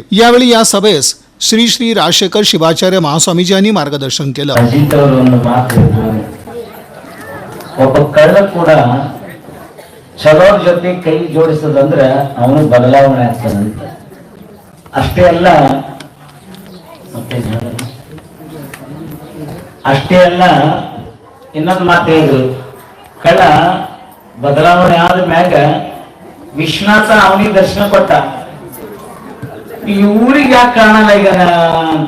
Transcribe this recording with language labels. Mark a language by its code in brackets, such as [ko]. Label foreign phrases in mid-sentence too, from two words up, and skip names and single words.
[mr] यावेळी या सभेस श्री श्री राजशेखर शिवाचार्य महास्वामीजी यांनी मार्गदर्शन केलं। [kn] ಚಲೋರ್ ಜೊತೆ ಕೈ ಜೋಡಿಸೋದಂದ್ರೆ ಅವನು ಬದಲಾವಣೆ ಆಗ್ತಾನಂತ ಅಷ್ಟೇ ಅಲ್ಲ ಇನ್ನೊಂದು ಮಾತು ಹೇಳಿದ್ರು, ಕಳ್ಳ ಬದಲಾವಣೆ ಆದ ಮ್ಯಾಗ ವಿಶ್ವನಾಥ ಅವನಿಗೆ ದರ್ಶನ ಕೊಟ್ಟ, ಈ ಊರಿಗೆ ಯಾಕೆ ಕಾಣಲ್ಲ ಈಗ ಅಂತ।